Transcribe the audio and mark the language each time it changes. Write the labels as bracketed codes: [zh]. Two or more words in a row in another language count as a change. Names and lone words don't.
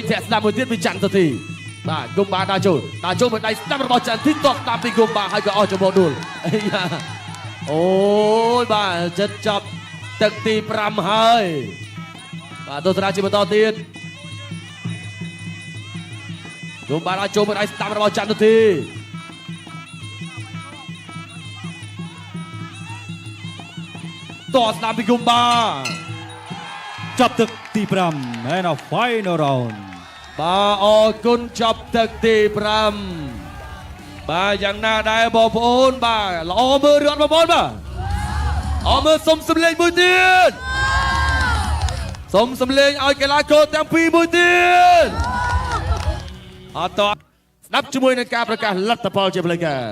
[km] ធាក់ស្ដាំមួយទៀតពីចន្ទធីបាទគុំបាដើរចូលមួយដៃស្ដាំរបស់ចន្ទធីទាត់ស្ដាំពីគុំបាហើយក៏អស់ចំពោះដួលអូយបាទចិត្តចប់ទឹកទី5ហើយបាទទស្សនាជាបន្តទៀតគុំបាដើរចូលមួយដៃស្ដាំរបស់ចន្ទធីទាត់ស្ដាំពីគុំបា ចប់ទឹកទី5 [en] and a final round [km] បាទអរគុណចប់ទឹកទី5បាទយ៉ាងណាដែរបងប្អូនបាទល្អមើលរត់បងប្អូនបាទអរមើលសុំសំលេងមួយទៀតសុំសំលេងឲ្យកីឡាករទាំងពីរមួយទៀតអត់តស្ដាប់ជាមួយនឹងការប្រកាសលទ្ធផលជាផ្លូវការ